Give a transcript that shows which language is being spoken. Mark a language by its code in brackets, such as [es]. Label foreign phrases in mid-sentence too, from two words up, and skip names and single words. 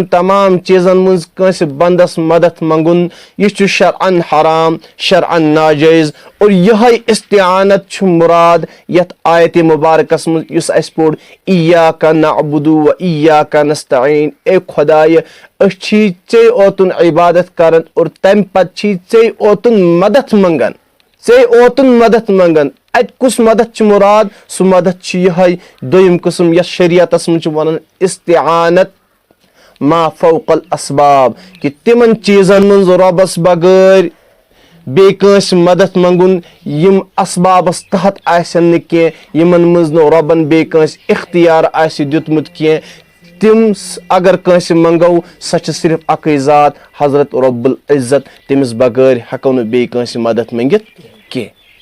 [ks] تمام چیزن منٛز کٲنٛسہِ بندس مدد منگُن یہ چھُ شرعن حرام شرعن ناجٲیز اور یہے استعانت چھُ مراد یتھ آیتِ مبارکس منٛز یُس اسہِ پوٚر [ar] ایاک نعبد و ایاک [ks] نستعین اے خدایہ أسۍ چھِ ژے اوتُن عبادت کران اور تمہِ پتہٕ چھی ژے اوتُن مدد منگان ژے اوتُن مدد منگان اتہِ کُس مدد چھُ مراد سُہ مدد چھُ یہے دوٚیِم قسم یتھ شریعتس منٛز چھِ ونان استعانت [ar] ما فوق الاسباب [ks] کہ تمن چیزن منٛز رۄبس بغٲر بیٚیہِ کٲنٛسہِ مدد منگُن یم اسبابس تحت آسن نہٕ کینٛہہ یمن منٛز نہٕ رۄبن بیٚیہِ کٲنٛسہِ اختیار آسہِ دیُتمُت کینٛہہ تم اگر کٲنٛسہِ منگو سۄ چھِ صرف اکٕے ذات حضرت رب العزت تٔمِس بغٲر ہیٚکو نہٕ بیٚیہِ کٲنٛسہِ مدد منگِتھ کینٛہہ